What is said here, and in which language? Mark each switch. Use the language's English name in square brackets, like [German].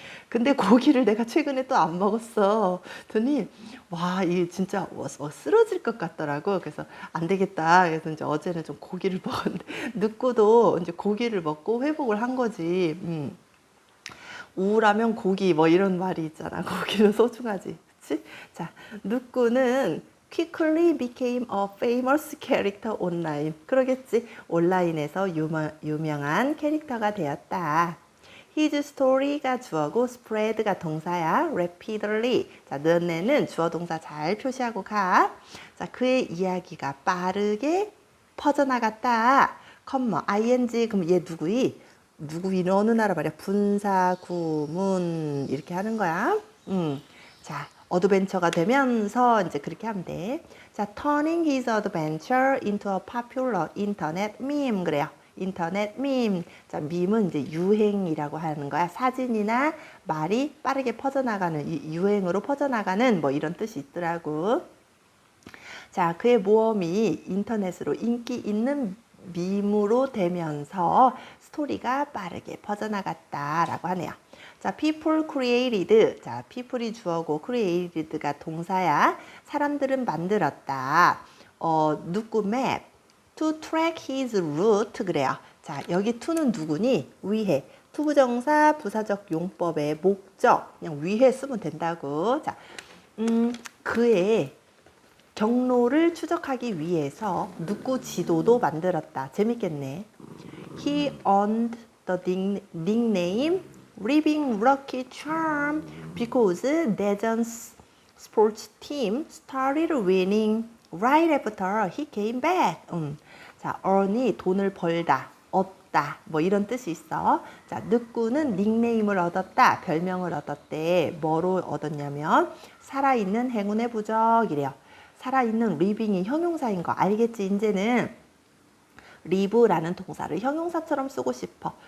[Korean] 근데 고기를 내가 최근에 또 안 먹었어. 더니 와, 이게 진짜 쓰러질 것 같더라고. 그래서 안 되겠다. 그래서 이제 어제는 좀 고기를 먹었는데 늦고도 이제 고기를 먹고 회복을 한 거지. 우울하면 고기 뭐 이런 말이 있잖아. 고기는 소중하지. 그치? [English] 자, 누꾸는 quickly became a famous character online. [Korean] 그러겠지. 온라인에서 유명한 캐릭터가 되었다. [English] His story [Korean] 가 주어고 spread가 동사야. [English] rapidly. [Korean] 자, 너네는 주어 동사 잘 표시하고 가. 자, 그의 이야기가 빠르게 퍼져나갔다. 컴마 ing. 그럼 얘 누구이 어느 나라 말이야. 분사 구문 이렇게 하는 거야. 자, 어드벤처가 되면서 이제 그렇게 하면 돼. [English] 자, turning his adventure into a popular internet meme 그래요. [Korean] 인터넷 밈. 자, 밈은 이제 유행이라고 하는 거야. 사진이나 말이 빠르게 퍼져나가는, 유행으로 퍼져나가는 뭐 이런 뜻이 있더라고. 자, 그의 모험이 인터넷으로 인기 있는 밈으로 되면서 스토리가 빠르게 퍼져나갔다라고 하네요. 자, [English] people created. [Korean] 자, people이 주어고 created가 동사야. 사람들은 만들었다. [English] 누구 map to track his route 그래요. [Korean] 자, 여기 to는 누구니? 위해. 투부정사 부사적 용법의 목적. 그냥 위해 쓰면 된다고. 자, 그의 경로를 추적하기 위해서 누구 지도도 만들었다. 재밌겠네. [English] He earned the nickname Living Lucky Charm because Daejeon's sports team started winning right after he came back. [Korean] 자, earn이 돈을 벌다, 얻다, 뭐 이런 뜻이 있어. 자, 누꾸는 닉네임을 얻었다, 별명을 얻었대. 뭐로 얻었냐면 살아있는 행운의 부적이래요. 살아있는 리빙이 형용사인 거 알겠지? 이제는 live라는 동사를 형용사처럼 쓰고 싶어.